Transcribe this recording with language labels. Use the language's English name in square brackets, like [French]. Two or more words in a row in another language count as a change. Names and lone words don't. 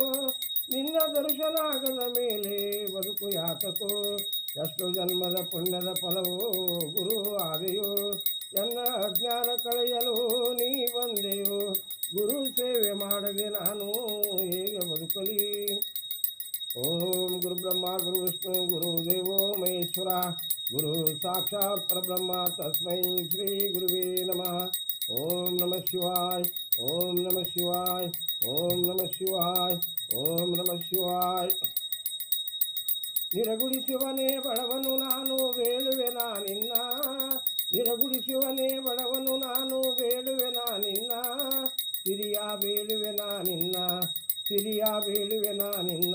[Kannada] ನಿನ್ನ ದರ್ಶನ ಆಗದ ಮೇಲೆ ಬದುಕು ಯಾತಕೋ. ಎಷ್ಟು ಜನ್ಮದ ಪುಣ್ಯದ ಫಲವೋ ಗುರು ಆದೆಯೋ. ಎಲ್ಲ ಅಜ್ಞಾನ ಕಳೆಯಲು ನೀ ಬಂದೆಯೋ. ಗುರು ಸೇವೆ ಮಾಡದೆ ನಾನು ಹೇಗೆ ಬದುಕಲಿ? [Sanskrit] ಓಂ ಗುರು ಬ್ರಹ್ಮ ಗುರು ವಿಷ್ಣು ಗುರು ದೇವೋ ಮಹೇಶ್ವರ. ಗುರು ಸಾಕ್ಷಾತ್ ಪರಬ್ರಹ್ಮ ತಸ್ಮೈ ಶ್ರೀ ಗುರುವೇ ನಮಃ. ಓಂ ನಮಃ ಶಿವಾಯ್. ಓಂ ನಮಃ ಶಿವಾಯ್. ಓಂ ನಮಃ ಶಿವಾಯ್. ಓಂ ನಮಃ ಶಿವಾಯ್. [Kannada] ನಿರಗುಡಿ ಶಿವನೇ ಬಡವನು ನಾನು ಬೇಡುವೆ ನಾನಿನ್ನ. ನಿರಗುಡಿ ಶಿವನೇ ಬಡವನು ನಾನು ಬೇಡುವೆ ನಾನಿನ್ನ. ಸಿರಿಯ ಬೇಡುವೆ ನಾನಿನ್ನ. ಸಿರಿಯ ಬೇಡುವೆ ನಾನಿನ್ನ.